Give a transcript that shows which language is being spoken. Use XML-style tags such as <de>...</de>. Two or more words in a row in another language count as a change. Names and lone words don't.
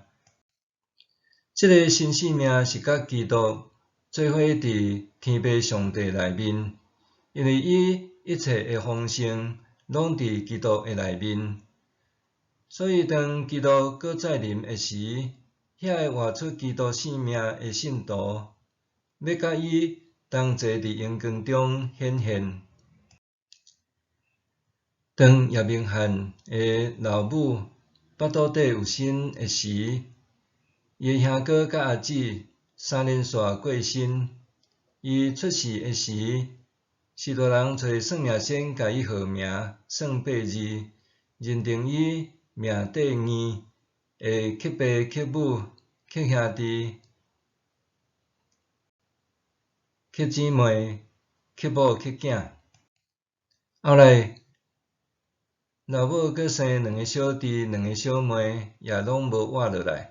<nan>这个新生命是甲基督做伙伫天父上帝内面，因为伊一切的丰盛拢伫基督的内面，所以当基督搁再临的时，遐会活出基督生命的信徒，要甲伊同齐伫阳光中显现。当叶明翰的老母腹肚底有生的时，伊的兄哥甲阿姊3连续过身。伊出世的时，许多人找算命先甲伊号名，算8字，认定伊命底硬，会克爸克母克兄弟克姊妹克某克囝。后来老母阁生2个小弟、2个小妹，也拢无活落来。</nan>